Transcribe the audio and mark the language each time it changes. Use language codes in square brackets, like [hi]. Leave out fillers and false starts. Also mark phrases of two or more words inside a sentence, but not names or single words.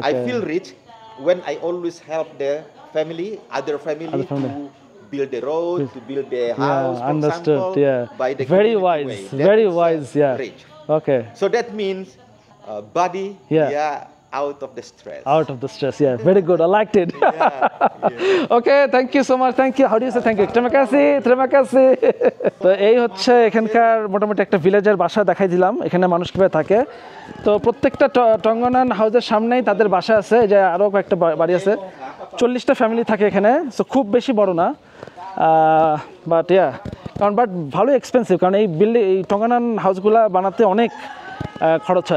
[en] I feel rich when I always help the other family to build the road, to build the house, for understood, example, by the very wise, very wise, rich. Okay. So that means body, out of the stress. Very good, I liked it. Okay, thank you so much, thank you. How do you say thank you? [id] Terima kasih. [bn] তো এই হচ্ছে এখানকার মোটামুটি একটা ভিলেজের বাসা দেখাই দিলাম, এখানে মানুষ কিভাবে থাকে। তো প্রত্যেকটা টঙ্গনান হাউসের সামনেই তাদের বাসা আছে, যে আরও কয়েকটা বাড়ি আছে, 40টা ফ্যামিলি থাকে এখানে। সো খুব বেশি বড় না, বাট ভালোই এক্সপেন্সিভ, কারণ এই টঙ্গনান হাউসগুলা বানাতে অনেক খরচ হয়।